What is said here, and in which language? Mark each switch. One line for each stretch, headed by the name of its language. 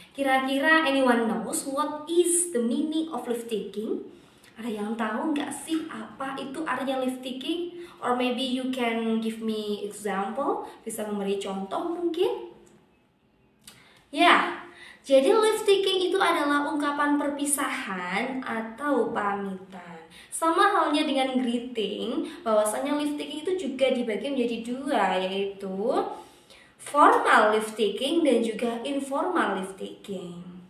Indonesian: Kira-kira
English: anyone knows what is the meaning of live taking?
Indonesian: Ada yang tahu nggak sih apa itu artinya live taking?
English: Or maybe you can give me example,
Indonesian: bisa memberi contoh mungkin? Ya, jadi live taking itu adalah ungkapan perpisahan atau pamitan. Sama halnya dengan greeting, bahwasanya live taking itu juga dibagi menjadi dua, yaitu formal live taking dan juga informal live taking.